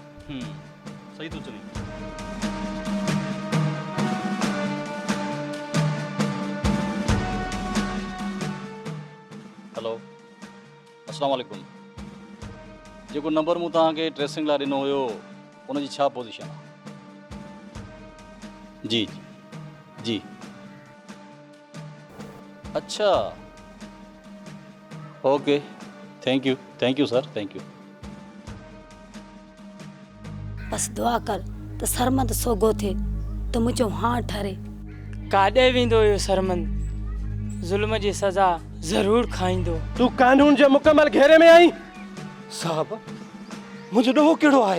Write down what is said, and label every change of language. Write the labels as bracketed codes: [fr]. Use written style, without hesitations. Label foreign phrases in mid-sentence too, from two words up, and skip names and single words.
[sd] सही थो चली। हेलो, [ar] السلام عليكم. [sd] जेको नंबर मूं तव्हांखे ट्रेसिंग लाइ ॾिनो हुयो, हुनजी छा पोज़ीशन आहे? जी जी, अच्छा, [en] okay, thank you sir, thank you. [sd] बस दुआ कर त सरमंद सोगो थिए त मुंहिंजो हां ठरे। काॾे वेंदो इहो सरमंद? ज़ुल्म जी सज़ा ज़रूरु खाईंदो। तूं कानून जे मुकमल घेरे में आई। साहब, मुंहिंजो ॾोहो कहिड़ो आहे?